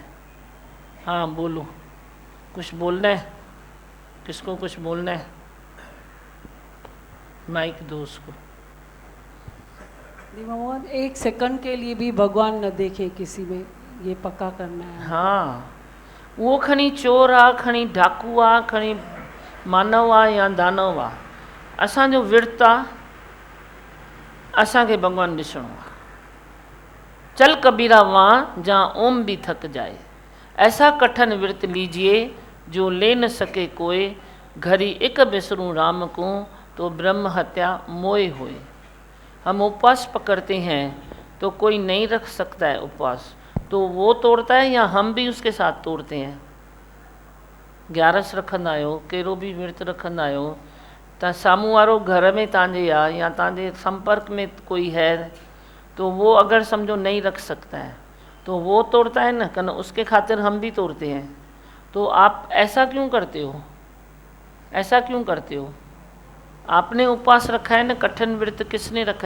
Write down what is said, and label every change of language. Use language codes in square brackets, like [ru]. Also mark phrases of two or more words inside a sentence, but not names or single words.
[hi] हाँ बोलो, कुछ बोलना है? किसको कुछ बोलना है? माइक दो उसको। भगवान एक सेकंड के लिए भी भगवान न देखे किसी में, ये पक्का करना है। [sd] हाँ, वो खणी चोर आ, खणी डाकू आ, खणी मानव आ या दानव आ, असांजो विर्त आ, असांखे भगवान ॾिसणो आ। [hi] चल कबीरा वहाँ जहाँ ओम भी थक जाए, ऐसा कठिन व्रत लीजिए जो ले न सके कोई। घड़ी एक बिसरूं राम को तो ब्रह्म हत्या मोए होए। हम उपवास पकड़ते हैं तो कोई नहीं रख सकता है उपवास, तो वो तोड़ता है या हम भी उसके साथ तोड़ते हैं। [sd] 11 रखंदा आहियो, कहिड़ो बि विर्त रखंदा आहियो, त साम्हूं वारो घर में तव्हांजे आहे या तव्हांजे संपर्क में [hi] कोई है, तो वो अगर समझो नहीं रख सकता है तो वो तोड़ता है ना, कन उसके खातिर हम भी तोड़ते हैं। तो आप ऐसा क्यों करते हो? ऐसा क्यों करते हो? आपने उपवास रखा है ना, कठिन व्रत किसने रखा है?